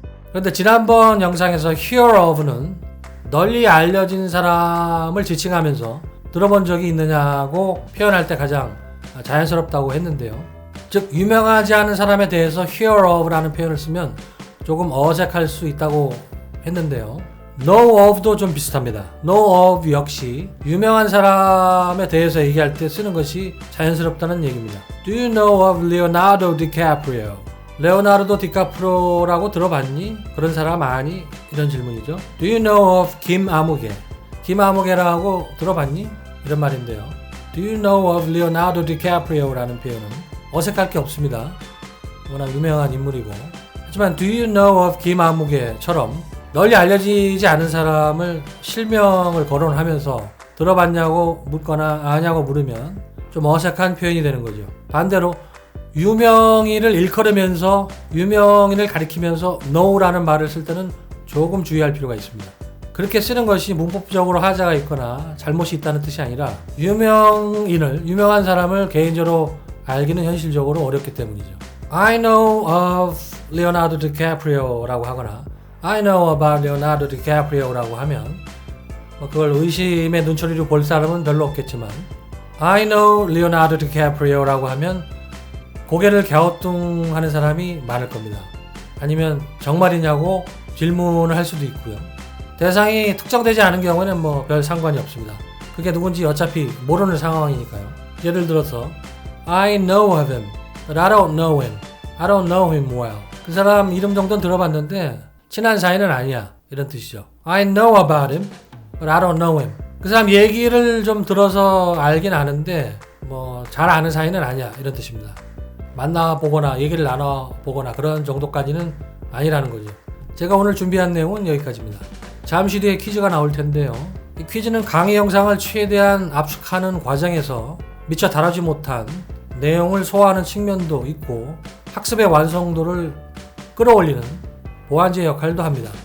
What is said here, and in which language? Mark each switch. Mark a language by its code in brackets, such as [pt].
[ko] 그런데 지난번 영상에서 hear of는 널리 알려진 사람을 지칭하면서 들어본 적이 있느냐고 표현할 때 가장 자연스럽다고 했는데요. 즉 유명하지 않은 사람에 대해서 hear of라는 표현을 쓰면 조금 어색할 수 있다고 했는데요. know of도 좀 비슷합니다. know of 역시 유명한 사람에 대해서 얘기할 때 쓰는 것이 자연스럽다는 얘기입니다. [en] Do you know of Leonardo DiCaprio? [ko] 레오나르도 디카프리오라고 들어봤니? 그런 사람 아니? 이런 질문이죠. [en] Do you know of 김아무개? [ko] 김아무개라고 들어봤니? 이런 말인데요. [en] Do you know of Leonardo DiCaprio [ko] 라는 표현은 어색할 게 없습니다. 워낙 유명한 인물이고. 하지만 [en] Do you know of [ko] 김아무개처럼 널리 알려지지 않은 사람을 실명을 거론하면서 들어봤냐고 묻거나 아냐고 물으면 좀 어색한 표현이 되는 거죠. 반대로 유명인을 일컬으면서 유명인을 가리키면서 know라는 말을 쓸 때는 조금 주의할 필요가 있습니다. 그렇게 쓰는 것이 문법적으로 하자가 있거나 잘못이 있다는 뜻이 아니라 유명한 사람을 개인적으로 알기는 현실적으로 어렵기 때문이죠. [en] I know of Leonardo DiCaprio [ko] 라고 하거나 [en] I know about Leonardo DiCaprio [ko] 라고 하면 그걸 의심의 눈초리로 볼 사람은 별로 없겠지만 [en] I know Leonardo DiCaprio [ko] 라고 하면 고개를 갸우뚱하는 사람이 많을 겁니다. 아니면 정말이냐고 질문을 할 수도 있고요. 대상이 특정되지 않은 경우에는 별 상관이 없습니다. 그게 누군지 어차피 모르는 상황이니까요. [en] 예를 들어서 I know of him, but I don't know him. I don't know him well. [ko] 그 사람 이름 정도는 들어봤는데 친한 사이는 아니야. 이런 뜻이죠. [en] I know about him, but I don't know him. [ko] 그 사람 얘기를 좀 들어서 알긴 아는데 잘 아는 사이는 아니야. 이런 뜻입니다. 만나보거나 얘기를 나눠보거나 그런 정도까지는 아니라는 거죠. 제가 오늘 준비한 내용은 여기까지입니다. 잠시 뒤에 퀴즈가 나올 텐데요. 이 퀴즈는 강의 영상을 최대한 압축하는 과정에서 미처 다루지 못한 내용을 소화하는 측면도 있고 학습의 완성도를 끌어올리는 보완제 역할도 합니다.